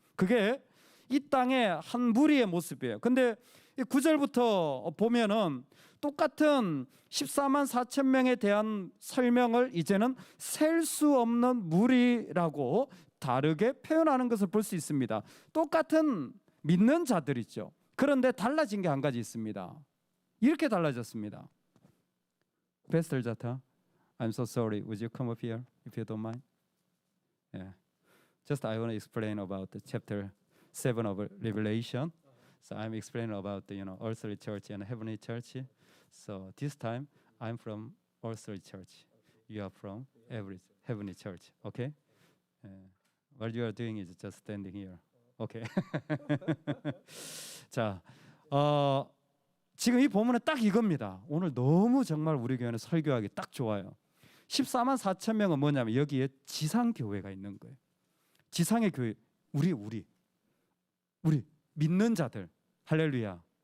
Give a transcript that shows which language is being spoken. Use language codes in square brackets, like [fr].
[ko] 그게 이 땅의 한 무리의 모습이에요. 근데 9절부터 보면은 똑같은 14만 4천 명에 대한 설명을 이제는 셀 수 없는 무리라고 다르게 표현하는 것을 볼 수 있습니다. 똑같은 믿는 자들이죠. 그런데 달라진 게 한 가지 있습니다. 이렇게 달라졌습니다. [en] Pastor Jata, I'm so sorry. Would you come up here if you don't mind? Yeah. Just I want to explain about the chapter 7 of Revelation. So I'm explaining about the earthly church and heavenly church. So this time I'm from earthly church. You are from heavenly church. Okay? What you are doing is just standing here. Okay. [ko] 자, 지금 이 본문은 딱 이겁니다. 오늘 너무 정말 우리 교회는 설교하기 딱 좋아요. 14만 4천 명은 뭐냐면 여기에 지상 교회가 있는 거예요. 지상의 교회, 우리 믿는 자들, 할렐루야.